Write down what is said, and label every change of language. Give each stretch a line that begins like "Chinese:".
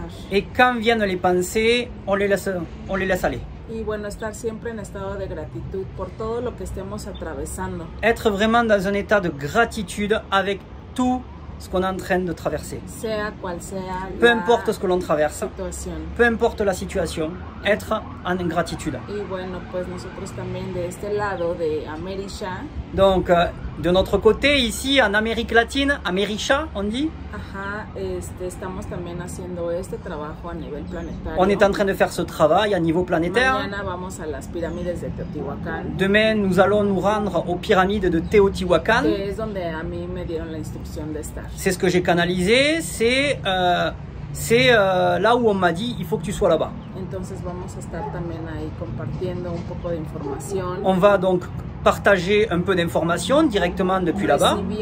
French: Et quand viennent les pensées, on les laisse aller.
Spanish: Y bueno, estar siempre en estado de gratitud por todo lo que estemos atravesando.
French: Être vraiment dans un état de gratitude avec tout ce qu'on est en train de traverser.
Spanish: Sea cual sea
French: peu importe ce que l'on traverse,
Spanish: situación.
French: Peu importe la situation, être en gratitude.
Spanish: Y bueno, pues nosotros también de este lado de Amerisha.
French: Donc, de notre côté, ici en Amérique latine, Amerisha, on dit.
Spanish: Ajá, estamos también haciendo este trabajo a nivel planetario.
French: On est en train de faire ce travail à niveau planétaire.
Spanish: Mañana vamos a las pirámides de Teotihuacán.
French: Demain, nous allons nous rendre aux pyramides de Teotihuacán.
Spanish: Que es donde a mí me dieron la instrucción de estar.
French: C'est ce que j'ai canalisé, c'est là où on m'a dit il faut que tu sois là-bas.
Spanish: Entonces vamos a estar también ahí compartiendo un poco de información.
French: On va donc partager un peu d'informations directement depuis là-bas.